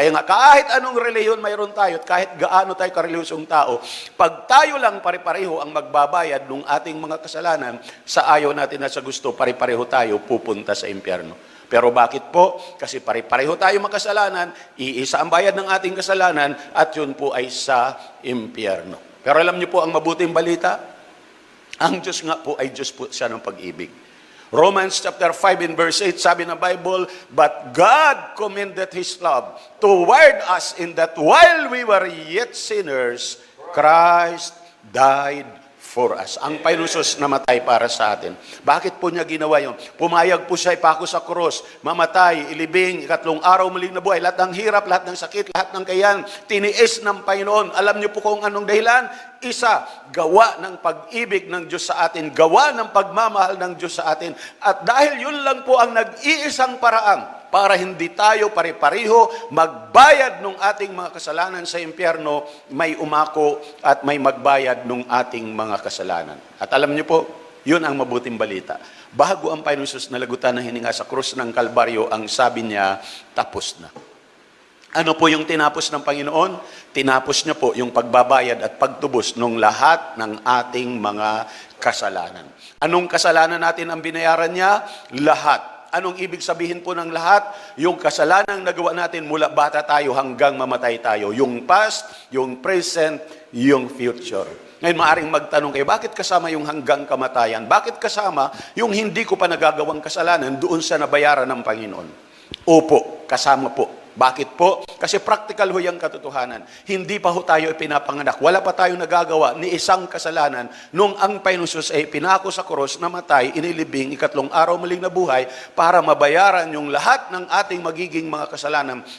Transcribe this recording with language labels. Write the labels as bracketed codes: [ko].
[tl] Kaya nga, kahit anong relihiyon mayroon tayo, at kahit gaano tayo karelihyosong tao, pag tayo lang pare-pareho ang magbabayad ng ating mga kasalanan, sa ayaw natin at sa gusto, pare-pareho tayo pupunta sa impyerno. Pero bakit po? Kasi pare-pareho tayo makasalanan, iisa ang bayad ng ating kasalanan, at yun po ay sa impyerno. Pero alam niyo po ang mabuting balita? Ang Diyos nga po ay Diyos po siya ng pag-ibig. [en] Romans chapter 5 and verse 8, [tl] sabi ng [en] Bible, "But God commended His love toward us in that while we were yet sinners, Christ died for us." [tl] Ang Panginoon namatay para sa atin. Bakit po niya ginawa yun? Pumayag po siya ipako sa krus, mamatay, ilibing, 3 araw muling nabuhay. Lahat ng hirap, lahat ng sakit, lahat ng kayan, tiniis ng Panginoon. Alam niyo po kung anong dahilan? Isa, gawa ng pag-ibig ng Diyos sa atin, gawa ng pagmamahal ng Diyos sa atin. At dahil yun lang po ang nag-iisang paraang para hindi tayo pare-pareho magbayad ng ating mga kasalanan sa impyerno, may umako at may magbayad ng ating mga kasalanan. At alam niyo po, yun ang mabuting balita. Bago ang Panginoon Jesus nalagutan ng hininga sa krus ng Kalbaryo, ang sabi niya, tapos na. Ano po yung tinapos ng Panginoon? Tinapos niya po yung pagbabayad at pagtubos ng lahat ng ating mga kasalanan. Anong kasalanan natin ang binayaran niya? Lahat. Anong ibig sabihin po ng lahat? Yung kasalanang nagawa natin mula bata tayo hanggang mamatay tayo. Yung past, yung present, yung future. Ngayon, maaaring magtanong kayo, bakit kasama yung hanggang kamatayan? Bakit kasama yung hindi ko pa nagagawang kasalanan doon sa nabayaran ng Panginoon? Opo, kasama po. Bakit po? Kasi practical ho yung katotohanan. Hindi pa ho tayo ipinapanganak. Wala pa tayong nagagawa ni isang kasalanan nung ang Panginoon Jesus ay pinako sa krus, namatay, inilibing, 3 araw muling nabuhay para mabayaran yung lahat ng ating magiging mga kasalanan.